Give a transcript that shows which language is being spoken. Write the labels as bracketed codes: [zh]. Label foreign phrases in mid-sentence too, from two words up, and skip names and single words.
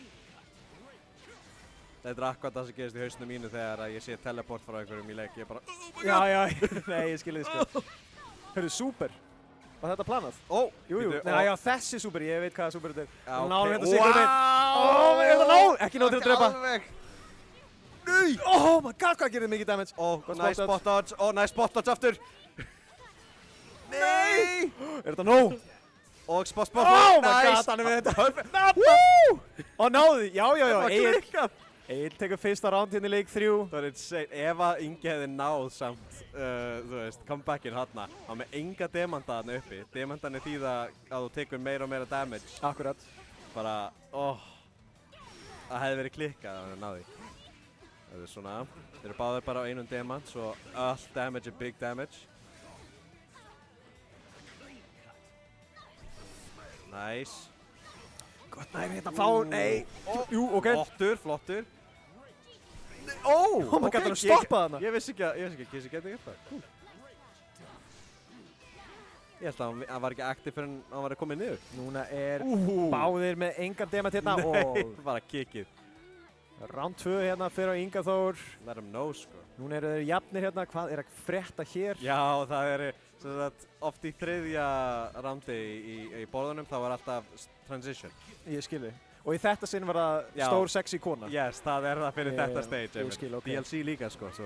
[is] Þetta er akkurat það sem gerist í hausnum mínu þegar að ég sé teleport frá einhverjum í leik. Ég bara, Já, nei, ég skilði þið sko. Hörru, super. Var þetta planað? ó, Jú, bíddu, nei, ó. já, þessi super, ég veit hvaða super þetta er. Já, Nú náum við ok. þetta sigur minn. Ó, er þetta nóg? Ekki nóg til að drepa. Alveg. [en] Oh my god, [is] hvað gerir þið mikið damage? Ó, Gott [en] nice spot spot dodge, ó, nice spot dodge aftur. [is] Nei! Er þetta nóg? Og spot, [en] Oh my nice. god, [is] hann er með þetta. Perfect. Woo! Og náði, já, Það var klikkað. Egil tekur fyrsta round hérna í leik 3. Það var insane. Ef að Ingi hefði náð samt, þú veist, comebackinn hérna, hann með enga demanta þarna uppi. Demantan er því að þú tekur meira og meira damage. Akkurat. Bara, það hefði verið klikkað að hann náði. Það er svona, þeir eru báðir bara á einum demant, svo [en] all damage [is] er [en] big damage. [is] Nice. Gott næri hérna fá, nei. Jú, ok. Flottur. [en] Oh my god, [is] hann stoppaði hana. Ég vissi ekki að Kissi geti gert það. Cool. Ég held að hann var ekki aktiv fyrir hann var að koma niður. Núna er báðir með engan demant hérna Nei, og bara kikkið. round 2 hérna fyrir á Inga Þór. [en] Let him know, [is] sko. Núna eru þeir jafnir hérna, hvað er að frétta hér? Já, það er sem sagt, oft í þriðja raundi í borðunum þá var alltaf transition. Ég skilði. Og í þetta sinn var það Já. stór sexy kona. Yes, það er það fyrir Já, þetta já, stage. ég einmitt. skil, ok. DLC líka, sko. Svo,